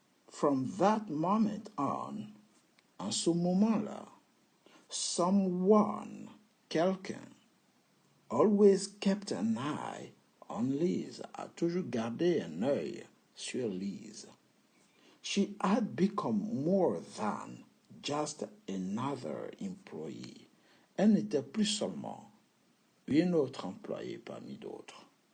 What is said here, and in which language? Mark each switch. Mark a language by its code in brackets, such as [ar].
[en] From that moment on, [fr] en ce moment-là, [en] someone, [fr] quelqu'un, [en] always kept an eye on Liz, [fr] a toujours gardé un œil sur Liz. [en] She had become more than just another employee. [fr] Elle n'était plus seulement une autre employée parmi d'autres.